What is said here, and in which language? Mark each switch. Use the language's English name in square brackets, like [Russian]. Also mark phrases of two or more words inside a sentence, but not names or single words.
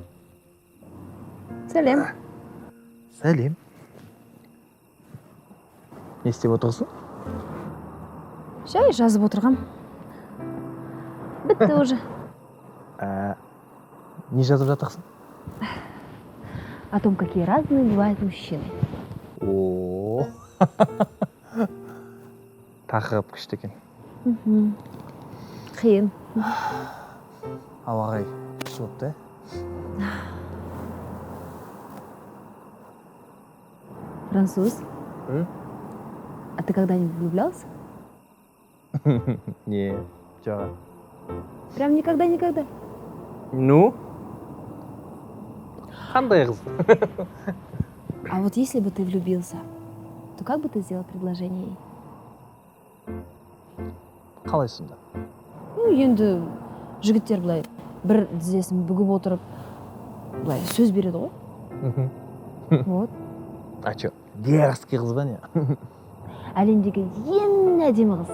[Kazakh] Сәлем. Сәлем. Не істеп отырсың? Жай жазып отырғам. Бітті уже. Не жазып жатырсың? [Russian] О том, какие разные бывают мужчины. О, [Kazakh] тақырып күшті екен. Қиын. Ауа райы күшті болыпты, Француз. [Russian] А ты когда-нибудь влюблялся? [Kazakh] Не, жоқ. [Russian] Прям никогда-никогда? Ну? [Kazakh] Қандай қыз? [Russian] А вот если бы ты влюбился, то как бы ты сделал предложение ей? [Kazakh] Қалай сонда? Ну, енді жігіттер былай бір тізесін бүгіп отырып, былай сөз береді ғой. [Russian] Вот. А чё, дерзкий [Kazakh] қыз ба не? Әлемдегі ең әдемі қыз.